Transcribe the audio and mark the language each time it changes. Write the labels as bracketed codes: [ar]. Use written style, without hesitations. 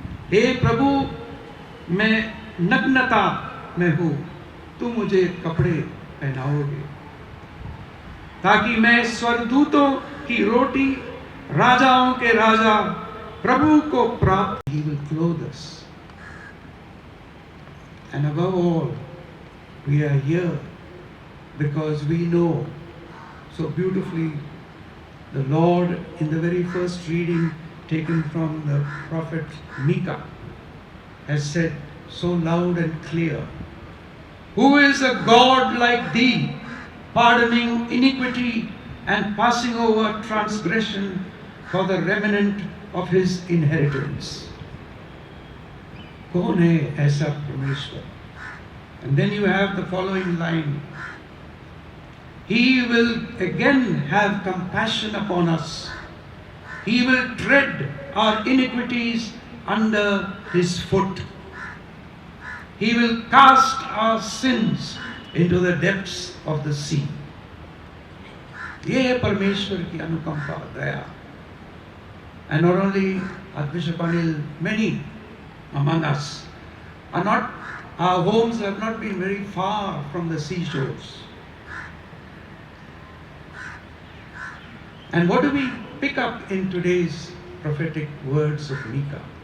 [hi] हे प्रभु, मैं नग्नता में हूं, तू मुझे कपड़े पहनाओगे, ताकि मैं स्वर्गदूतों की रोटी, राजाओं के राजा प्रभु को प्राप्त. [en] He will clothe us. And above all, we are here because we know so beautifully the Lord, in the very first reading taken from the prophet Micah, has said so loud and clear, who is a God like thee, pardoning iniquity and passing over transgression for the remnant of his inheritance. [hi] कौन है ऐसा परमेश्वर? [en] And then you have the following line, he will again have compassion upon us, he will tread our iniquities under his foot, he will cast our sins into the depths of the sea. [hi] ये है परमेश्वर की अनुकंपा, दया. [en] And not only Archbishop Anil, many among us are not, our homes have not been very far from the seashores. And what do we pick up in today's prophetic words of Micah?